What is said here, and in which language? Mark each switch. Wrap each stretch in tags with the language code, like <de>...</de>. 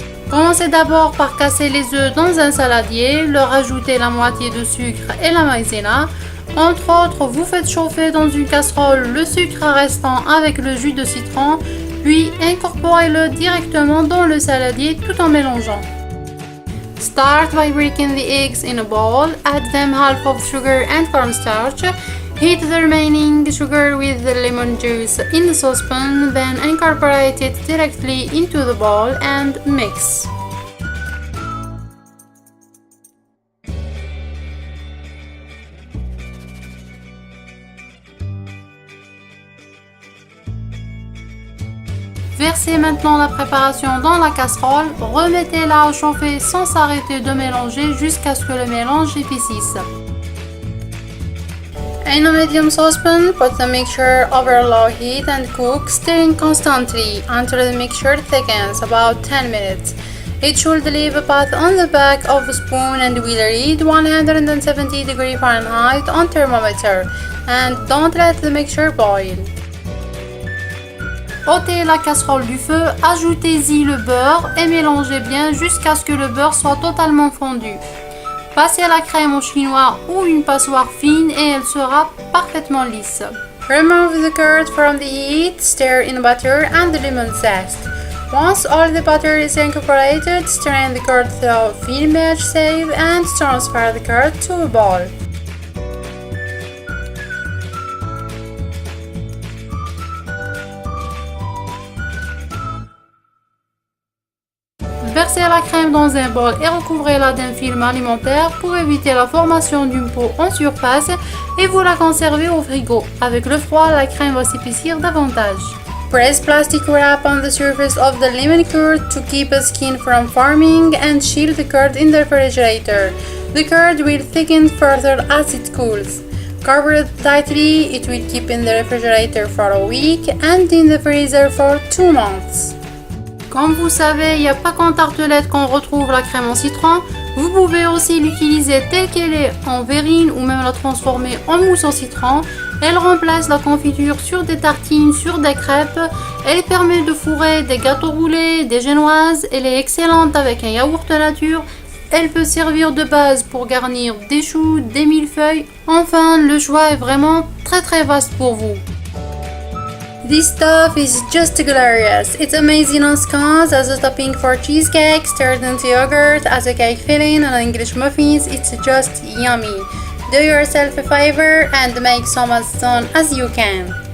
<fr>Commencez d'abord par casser les œufs dans un saladier, leur ajouter la moitié de sucre et la maïzena. Entre autres, vous faites chauffer dans une casserole le sucre restant avec le jus de citron, puis incorporez-le directement dans le saladier tout en mélangeant.</fr> <en>Start by breaking the eggs in a bowl, add them half of sugar and cornstarch, heat the remaining sugar with the lemon juice in the saucepan, then incorporate it directly into the bowl and mix.</en> <fr>Versez maintenant la préparation dans la casserole, remettez-la à chauffer sans s'arrêter de mélanger jusqu'à ce que le mélange épaississe.</fr> <en>In a medium saucepan, put the mixture over low heat and cook, stirring constantly until the mixture thickens, about 10 minutes. It should leave a path on the back of a spoon and will read 170 degrees Fahrenheit on thermometer, and don't let the mixture boil.</en> <fr>Ôtez la casserole du feu, ajoutez-y le beurre et mélangez bien jusqu'à ce que le beurre soit totalement fondu. Passez la crème au chinois ou une passoire fine et elle sera parfaitement lisse.</fr> <en>Remove the curd from the heat, stir in butter and the lemon zest. Once all the butter is incorporated, strain the curd through a thin mesh sieve and transfer the curd to a bowl.</en> <fr>Versez la crème dans un bol et recouvrez-la d'un film alimentaire pour éviter la formation d'une peau en surface et vous la conservez au frigo. Avec le froid, la crème va s'épaissir davantage.</fr> <en>Press plastic wrap on the surface of the lemon curd to keep the skin from forming and chill the curd in the refrigerator. The curd will thicken further as it cools. Cover it tightly, it will keep in the refrigerator for a week and in the freezer for 2 months.</en> <fr>Comme vous savez, il n'y a pas qu'en tartelette qu'on retrouve la crème au citron. Vous pouvez aussi l'utiliser telle qu'elle est en verrine ou même la transformer en mousse au citron. Elle remplace la confiture sur des tartines, sur des crêpes. Elle permet de fourrer des gâteaux roulés, des génoises. Elle est excellente avec un yaourt nature. Elle peut servir de base pour garnir des choux, des millefeuilles. Enfin, le choix est vraiment très vaste pour vous.</fr> <en>This stuff is just glorious. It's amazing on scones, as a topping for cheesecake, stirred into yogurt, as a cake filling on English muffins. It's just yummy. Do yourself a favor and make some as soon as you can.</en>